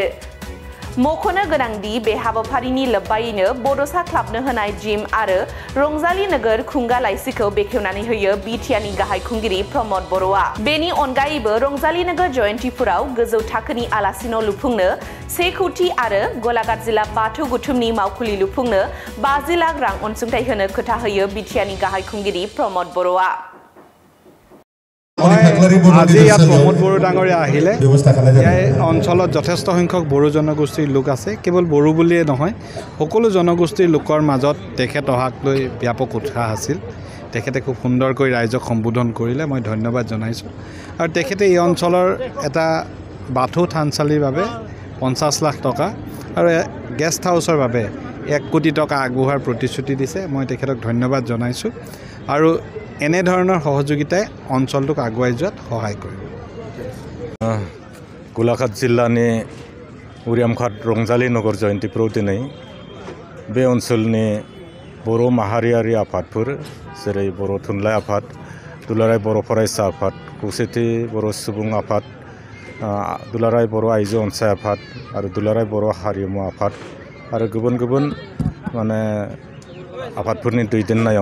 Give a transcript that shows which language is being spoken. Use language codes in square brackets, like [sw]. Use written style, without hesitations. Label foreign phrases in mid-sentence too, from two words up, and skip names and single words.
[brx] मख'नो गोनांदि बे हाबाफारिनि लोब्बायैनो बड'सा क्लाबनो होनाय जिम आरो रंजाली नगर खुंगा लाइसिखौ बेखेवनानै होयो बिटिआरनि गाहाय खुंगिरि प्रमद बर'आ। बेनि अनगायैबो रंजाली नगर जयन्तीपुराव गोजौ थाखोनि आलासि न' लुफुंनो 1 कोटि आरो गलाघाट जिल्ला बाथौ गुथुमनि मावखुलि लुफुंनो 50 लाख रां अनसुंथाइ होनो खोथा होयो बिटिआरनि गाहाय खुंगिरि प्रमद बर'आ। [as] আজি ইয়াত প্ৰমোদ বড়ো ডাঙৰীয়া আহিলে। এই অঞ্চলত যথেষ্ট সংখ্যক বড়ো জনগোষ্ঠীৰ লোক আছে। কেৱল বড়ো বুলিয়ে নহয়, সকলো জনগোষ্ঠীৰ লোকৰ মাজত তেখেত অহাক লৈ ব্যাপক উৎসাহ আছিল। তেখেতে খুব সুন্দৰকৈ ৰাইজক সম্বোধন কৰিলে, মই ধন্যবাদ জনাইছোঁ। আৰু তেখেতে এই অঞ্চলৰ এটা বাথৌ থানচালিৰ বাবে 50 লাখ টকা আৰু গেষ্ট হাউচৰ বাবে 1 কোটি টকা আগবঢ়োৱাৰ প্ৰতিশ্ৰুতি দিছে। মই তেখেতক ধন্যবাদ জনাইছোঁ আৰু এনে ধৰণৰ সহযোগিতাই অঞ্চলটোক আগুৱাই যোৱাত সহায় কৰিব। [brx] गलाघाट जिल्लानि उरियामघाट रंजाली नगर जयन्तीपुराव दिनै बे ओनसोलनि बर' माहारियारि आफादफोर जेरै बर' थुनलाइ आफाद, दुलाराय बर' फरायसा आफाद, खौसेथि बर' सुबुं आफाद, दुलाराय बर' आइजो अनसाय आफाद आरो दुलाराय बर' हारिमु आफाद आरो गुबुन गुबुन माने आफादफोरनि दैदेननायाव